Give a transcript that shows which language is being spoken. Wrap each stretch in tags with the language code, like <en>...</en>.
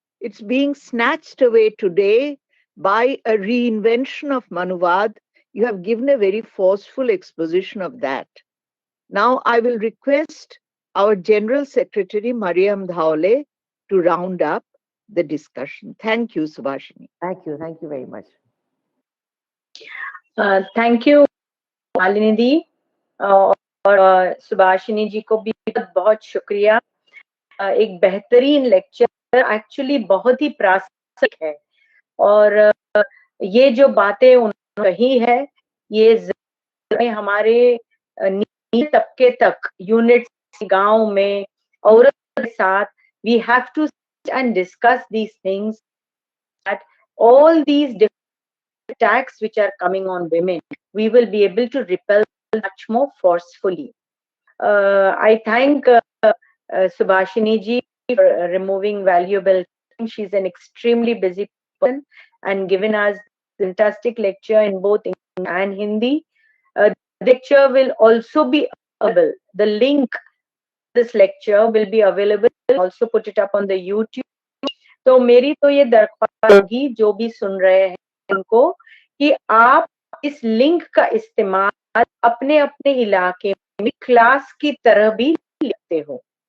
<en>It's being snatched away today by a reinvention of Manuvadi. You have given a very forceful exposition of that. Now I will request our General Secretary, Mariam Dhaule, to round up the discussion. Thank you, Subhashini. Thank you. Thank you very much. Thank you,</en> <hi>Malini दी और सुभाषिनी जी को भी बहुत शुक्रिया. एक बेहतरीन lecture, actually बहुत ही प्रासंगिक है और ये जो बातें उन्होंने कही है ये हमारे नीचे तबके तक यूनिट गांव में औरत के साथ</hi> <en>we have to sit and discuss these things, that all these different attacks which are coming on women, we will be able to repel much more forcefully. I thank Subhashini ji for removing valuable time. She's an extremely busy person and given us fantastic lecture in both English and Hindi. The lecture will also be available. The link to this lecture will be available. I'll also put it up on the YouTube.</en> <hi>तो मेरी तो ये दरख्वास्त होगी जो भी सुन रहे हैं उनको कि आप इस लिंक का इस्तेमाल अपने अपने इलाके में क्लास की तरह भी लेते हो.</hi>